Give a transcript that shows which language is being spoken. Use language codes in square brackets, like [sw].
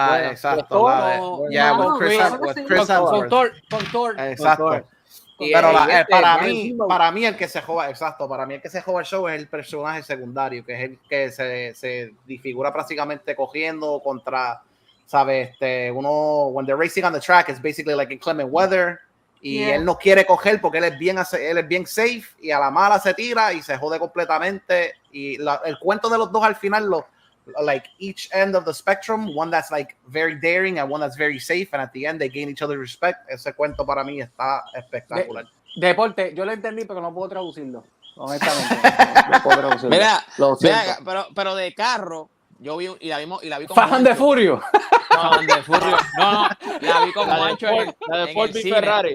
[es] Exacto. Chris Hemsworth. Con Thor. Exacto. Pero para mí el que se joda, el show es el personaje secundario, que es el que se disfigura prácticamente cogiendo contra, ¿sabes? [en] When they're racing on the track, it's basically like inclement weather. [es] Y él no quiere coger porque él es bien safe y a la mala se tira y se jode completamente. Y el cuento de los dos al final, [en] like each end of the spectrum, one that's like very daring and one that's very safe, and at the end they gain each other's respect. [es] Ese cuento para mí está espectacular. Deporte, yo lo entendí, pero no puedo traducirlo. Honestamente. No puedo traducirlo. Mira, pero de carro, yo vi y la vi con Fan de Furio. No, la vi con Juancho la de Ford y Ferrari.